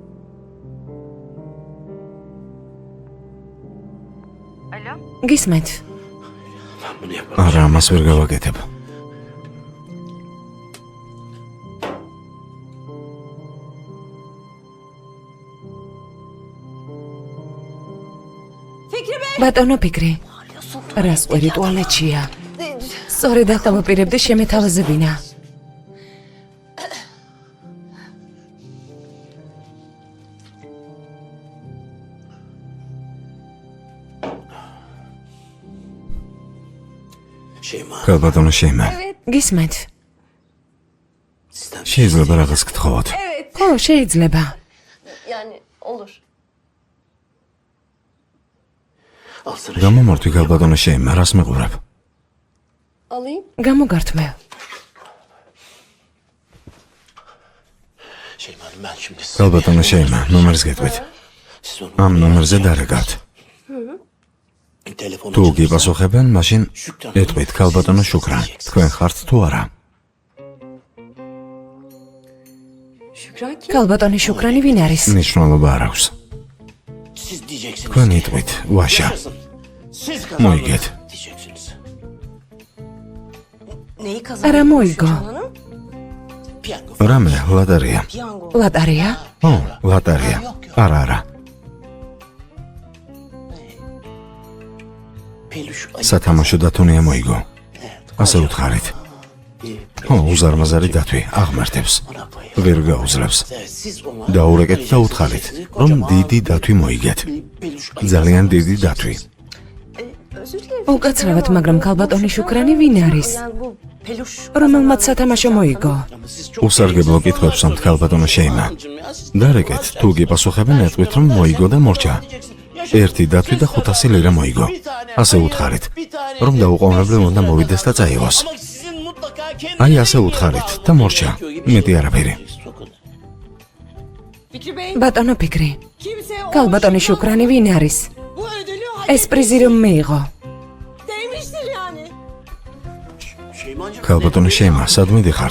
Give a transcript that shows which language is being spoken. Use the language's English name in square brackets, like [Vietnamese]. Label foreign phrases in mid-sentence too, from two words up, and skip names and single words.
[Georgian] გისმენთ? [Turkish] Ben bunu yapamayacağım. [Georgian] არა, ამას ვერ გავაკეთებ. ბატონო ფიქრი. რას ყვერი ტუალეტშია? სწორედ აქ დავაპირებდი შემეთავაზებინა. Şeyma, ქალბატონო შეიმა, გისმენთ? [Turkish] sizden [Georgian] შეიძლება რაღაც გთხოვოთ. ხო, შეიძლება. [Turkish] Yani olur. alsana. [Georgian] გამომართვი ქალბატონო შეიმა, რას მეყურებ? [Turkish] Alayım. [Georgian] გამოგართმევ. [Turkish] Şeyma Hanım, ben şimdi size [Georgian] ქალბატონო შეიმა, ნომერს გეტყვით. [Turkish] siz onu [Georgian] ამ ნომერზე დარეგავთ. [Turkish] telefonu [Georgian] თუ გიპასუხებენ, მაშინ ეტყვით ქალბატონო შუქრან. თქვენ ხართ თუ არა? [Turkish] Şükran kim? [Georgian] ქალბატონი შუქრანი ვინ არის? მნიშვნელობა არ აქვს. [Turkish] siz diyeceksiniz. [Georgian] თქვენ ეტყვით ვაშა. [Turkish] Yaşasın. Siz [Georgian] მოიგეთ. [Turkish] kazandınız diyeceksiniz. Neyi kazandın? [Georgian] არა მოიგო. [Turkish] Hanım? Piyango. [Georgian] რამე, ლატარია. [Turkish] Piyango. [Georgian] ლატარია? ო, ლატარია. არა. [Turkish] Peluş ayı. [Georgian] სათამაშო დათუნია მოიგო. ასე უთხარით. ო, უზარმაზარი დათვი აღმართებს. [Turkish] Ona payı. [Georgian] ვერ გაუძლებს. [Turkish] Evet, siz ona [Georgian] დაურეკეთ და უთხარით, რომ დიდი დათვი მოიგეთ. [Turkish] peluş ayı. [Georgian] ძალიან დიდი დათვი. [Turkish] Özür dilerim. [Georgian] უკაცრავად, მაგრამ ქალბატონი შუქრანი ვინ არის? [Turkish] Yani bu peluş. [Georgian] რომელმაც სათამაშო მოიგო? [Turkish] Ama siz çok [Georgian] უსარგებლო კითხვებს ამთ ქალბატონო შეიმა. დარეკეთ, თუ გიპასუხებენ, ეტყვით, რომ მოიგო და მორჩა. ერთი დათვი და 500 ლირა მოიგო. ასე უთხარით, რომ დაუყოვნებლივ უნდა მოვიდეს და წაიღოს. [Turkish] Ama sizin mutlaka kendi [Georgian] აი ასე უთხარით და მორჩა. მეტი არაფერი. [Turkish] Fikri Bey, [Georgian] ბატონო ფიქრი. [Turkish] kimse o [Georgian] ქალბატონი შუქრანი ვინ არის? [Turkish] bu ödülü hak [Georgian] ეს პრიზი რომ მიიღო. [Turkish] etmiştir yani. Şeymancığım, [Georgian] ქალბატონო შეიმა, სადმე დიხართ?